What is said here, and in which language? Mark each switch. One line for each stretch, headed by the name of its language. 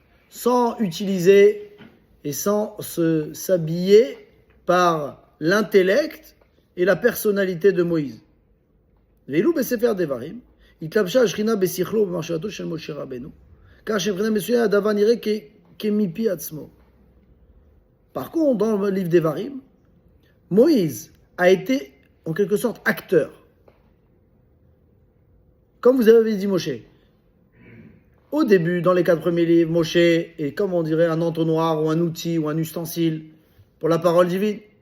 French: Sans utiliser et sans s'habiller par l'intellect et la personnalité de Moïse.
Hebrew: Veilou besefer devarim, התלבשה השכינה בשכלו ובמחשבתו של משה רבנו, כך שמבחינה מסוימת הדבר נראה כמפי עצמו.
French: Par contre, dans le livre d'Evarim, Moïse a été en quelque sorte acteur. Comme vous avez dit Moshe. Au début, dans les 4 premiers livres, Moshe est, comme on dirait, un entonnoir ou un outil ou un ustensile pour la parole divine.